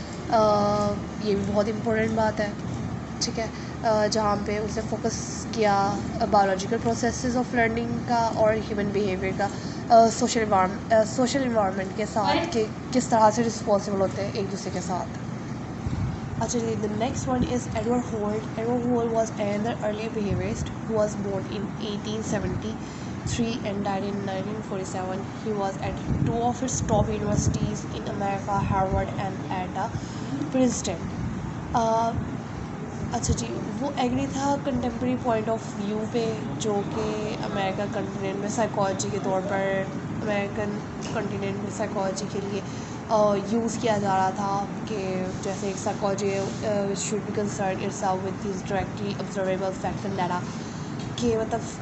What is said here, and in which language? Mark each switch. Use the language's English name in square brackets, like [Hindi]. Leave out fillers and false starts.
[Urdu] یہ بھی بہت امپورٹنٹ بات ہے. ٹھیک ہے, جہاں پہ اس نے فوکس کیا بایولوجیکل پروسیسز آف لرننگ کا اور ہیومن بیہیویئر کا سوشل انوائرمنٹ کے ساتھ کہ کس طرح سے رسپانسبل ہوتے ہیں ایک دوسرے کے ساتھ. اچھا جی, [English] the next one is Edward Holt. Edward Holt was another early behaviorist who was born in 1873 and died in 1947. He was at two of its top universities in America, Harvard and at Princeton. [Urdu] اچھا جی, وہ agri تھا contemporary point of view پہ جو کہ امریکہ کنٹیننٹ میں psychology کے طور پر American کنٹیننٹ میں سائیکالوجی کے لیے یوز کیا جا رہا تھا کہ جیسے ایک psychology [English] should be concern its with these directly observable facts and data [Urdu] کہ مطلب